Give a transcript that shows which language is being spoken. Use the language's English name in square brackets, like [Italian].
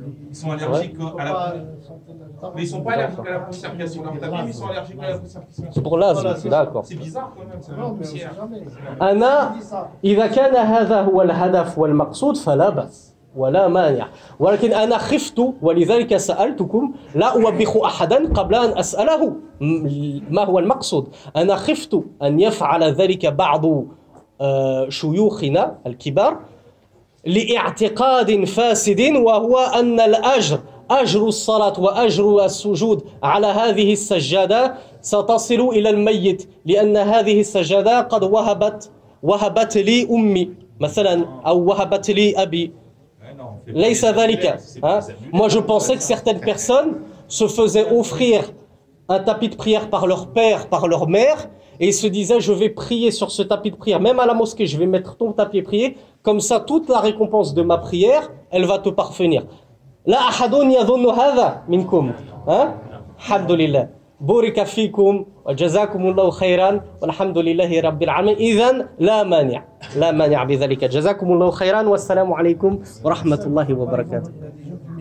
[French] Ils sont allergiques à la... Mais ils ne sont pas allergiques à la poussière qu'il y a sur leur tapis, mais ils sont allergiques à la poussière qui sont sur. C'est pour l'asthme, d'accord. C'est bizarre quand même, c'est la poussière. [Arabic] أنا إذا كان هذا هو الهدف والمقصود فلا بأس ولا مانع، ولكن أنا خفت ولذلك سألتكم، لا أوبخ أحدا قبل أن أسأله ما هو المقصود. أنا خفت أن يفعل ذلك بعض شيوخنا الكبار لاعتقاد فاسد، وهو أن أجر الصلاة وأجر السجود على هذه السجادة ستصل إلى الميت، لأن هذه السجادة قد وهبت لي أمي مثلا أو وهبت لي أبي. ليس ذلك. [French] Moi je pensais que certaines personnes se faisaient offrir un tapis de prière par leur père, par leur mère, et ils se disaient je vais prier sur ce tapis de prière, même à la mosquée je vais mettre ton tapis de prière, comme ça toute la récompense de ma prière elle va te parvenir. [Arabic] لا أحد يظن هذا منكم. الحمد لله. بورك فيكم وجزاكم الله خيرا والحمد لله رب العالمين. إذن لا مانع بذلك. جزاكم الله خيرا والسلام عليكم ورحمة الله وبركاته.